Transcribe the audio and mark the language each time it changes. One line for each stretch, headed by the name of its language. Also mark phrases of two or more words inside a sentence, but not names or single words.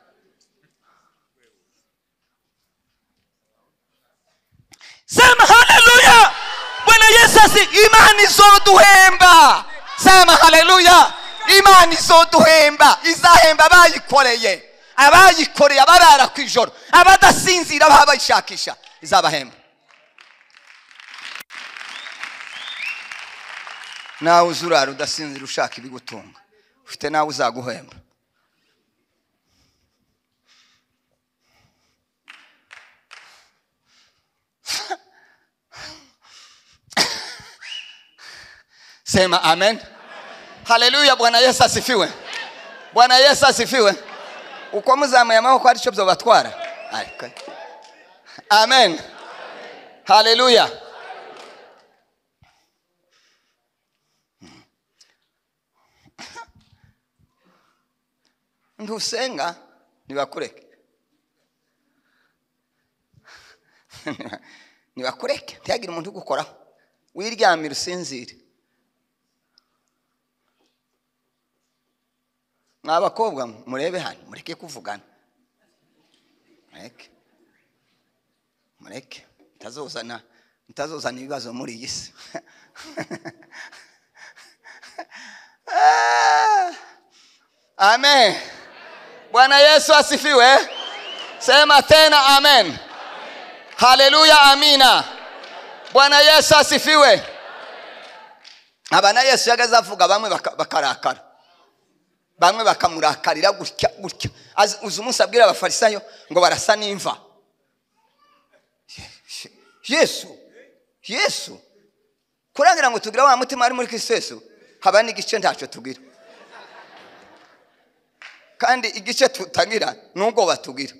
Swahili: sema haleluya Bwana Yesu
Rundi: Imana izoduhemba
Swahili: sema haleluya
Rundi: Imana izoduhemba izahemba abayikoreye abarara ku ijoro abadasinzira babayishakisha izabahemba nawe uzurara udasinzira ushaka ibigutunga, ufite nawe uzaguhemba.
Swahili: Sema amen. Haleluya. Bwana Yesu asifiwe. Bwana Yesu asifiwe.
Rundi: Uko muzamuye amaboko ari cyo byobatwara.
Swahili: Amen. Haleluya.
Rundi: Ntusenga nibakureke. Nibakureke ntiyagira umuntu ugukoraho, wiryamira usinzire. Mwabakobwa murebe hano, mureke kuvugana. Mureke mutazozana ibibazo muri iyi si. Amen.
Swahili: Bwana Yesu asifiwe. Sema tena amen. Haleluya, amina. Bwana Yesu asifiwe.
Rundi: Abana Yesu yagaza avuga bamwe bakarakara, bamwe bakamurakarira gutya. Uzi umunsi abwira abafarisayo ngo barasa n'imva. Yesu kurangira ngo tugira wa mutima ari muri Kristo Yesu, haba n'igice ntacyo tugira, kandi igice tutagira n'ubwoba tugira.